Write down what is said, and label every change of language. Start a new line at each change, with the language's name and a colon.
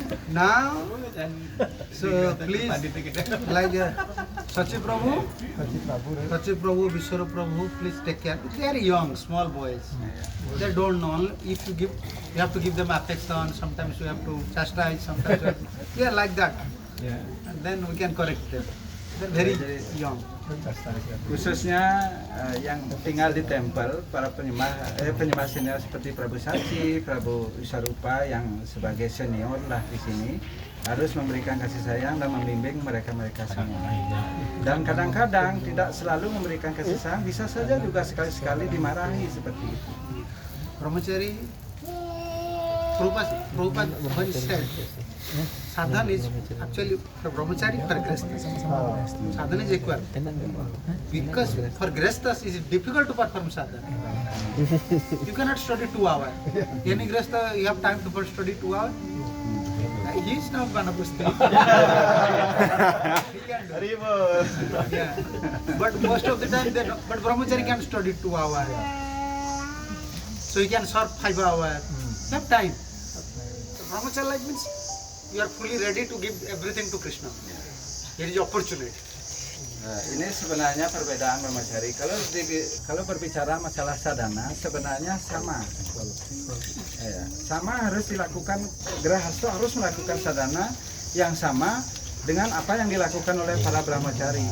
English: Now, so please, like Sachi Prabhu, Vishwara Prabhu, please take care. They are young, small boys. They don't know. If you have to give them affection. Sometimes you have to chastise. Sometimes they are like that. And then we can correct them. They're very young.
Indonesian: Khususnya yang tinggal di tempel, para penyembah senior seperti Prabu Sachi, Prabu Visarupa yang sebagai senior lah di sini, harus memberikan kasih sayang dan membimbing mereka semua. Dan kadang-kadang tidak selalu memberikan kasih sayang, bisa saja juga sekali-sekali dimarahi seperti itu.
English: Brahmachari, Prabhupada once said, sadhana is actually for Brahmachari, for Grihasthas. Sadhana is equal. Because for Grihasthas it is difficult to perform sadhana. You cannot study 2 hours. Any Grihastha, you have time to study 2 hours? He is now Banapustri. He can do it. Yeah. But most of the time, but Brahmachari can study 2 hours. So he can serve 5 hours. Have time. Brahmacharya life means you are fully ready to give everything to Krishna. Here is opportunity.
Indonesian: Nah, ini sebenarnya perbedaan brahmacari. Kalau berbicara masalah sadhana sebenarnya sama. Ya, sama harus dilakukan, grahasta harus melakukan sadhana yang sama dengan apa yang dilakukan oleh para brahmacari.